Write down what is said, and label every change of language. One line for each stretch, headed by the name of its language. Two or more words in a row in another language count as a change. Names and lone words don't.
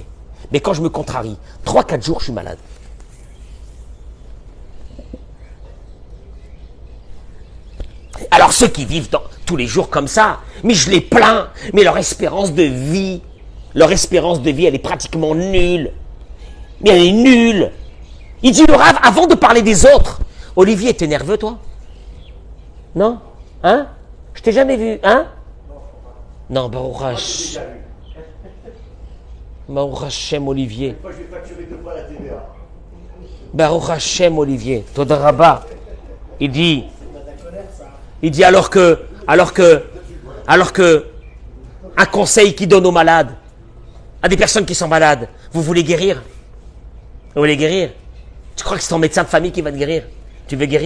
French: Mais quand je me contrarie, 3-4 jours, je suis malade. Alors ceux qui vivent tous les jours comme ça, mais je les plains, mais leur espérance de vie, elle est pratiquement nulle. Mais elle est nulle. Il dit le Rav, avant de parler des autres, Olivier, t'es nerveux toi? Non? Hein? Je t'ai jamais vu, hein? Non,
Hebrew: ברוך השם ברוך השם, Olivier. ברוך השם, Olivier. תודה רבה.
French: Il dit alors que un conseil qu'il donne aux malades, à des personnes qui sont malades, vous voulez guérir? Vous voulez guérir? Tu crois que c'est ton médecin de famille qui va te guérir? Tu veux guérir?